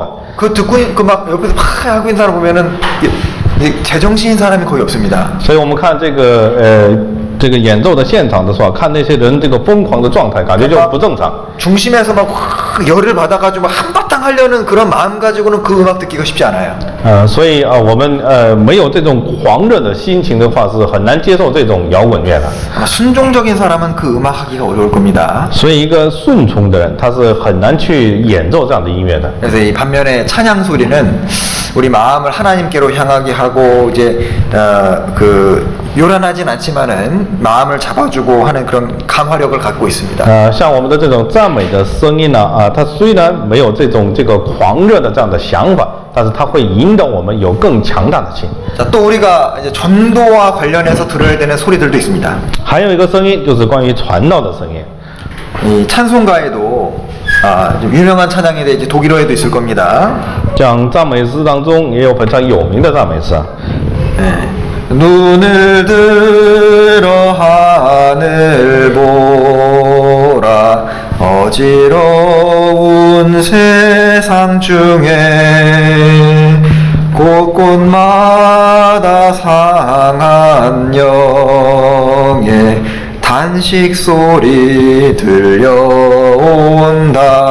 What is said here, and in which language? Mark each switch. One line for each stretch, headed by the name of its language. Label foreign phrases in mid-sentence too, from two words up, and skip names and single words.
Korean: 그 듣고 그 막 옆에서 막 하고 있는 사람 보면은 제정신인 사람이 거의 없습니다.
Chinese: 所以我们看这个演奏的现场的时候，看那些人这个疯狂的状态，感觉就不正常。
Korean: 중심에서 막 확 열을 받아가지고 막 한바탕 하려는 그런 마음 가지고는 그 음악 듣기가 쉽지 않아요.
Chinese: 所以我们没有这种狂热的心情的话，是很难接受这种摇滚乐的。
Korean: 아마 순종적인 사람은 그 음악 하기가 어려울 겁니다.
Chinese: 所以一个顺从的人，他是很难去演奏这样的音乐的。
Korean: 그래서 이 반면에 찬양 소리는 우리 마음을 하나님께로 향하게 하고 이제 그 요란하진 않지만은 마음을 잡아주고 하는 그런 강화력을 갖고 있습니다.
Chinese: 像我们的这种赞美的声音呢，它虽然没有这个狂热的这样的想法，但是它会引导我们有更强大的心。
Korean: 자, 또 우리가 이제 전도와 관련해서 들어야 되는 소리들도 있습니다.
Chinese: 还有一个声音就是关于传道的声音。
Korean: 이 찬송가에도 좀 유명한 찬양인데 이제 독일어에도 있을 겁니다.
Chinese: 像赞美诗当中也有非常有名的赞美诗。
Korean: 네. 눈을 들어 하늘 보라 어지러운 세상 중에 곳곳마다 상한 영의 단식 소리 들려온다.